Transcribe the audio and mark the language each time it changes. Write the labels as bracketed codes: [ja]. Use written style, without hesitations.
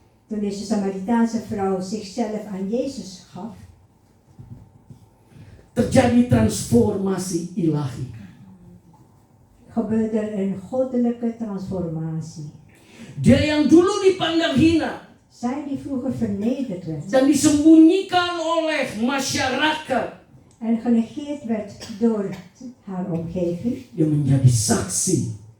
[nl] Toen deze Samaritaanse vrouw zichzelf aan Jezus gaf, [id] Terjadi transformasi ilahi. [nl] gebeurde er een goddelijke transformatie. [id] Dia yang dulu dipandang hina [nl] Zij die vroeger vernederd werd [id] dan disembunyikan oleh masyarakat, [nl] en genegeerd werd door haar omgeving, [id] dia menjadi saksi.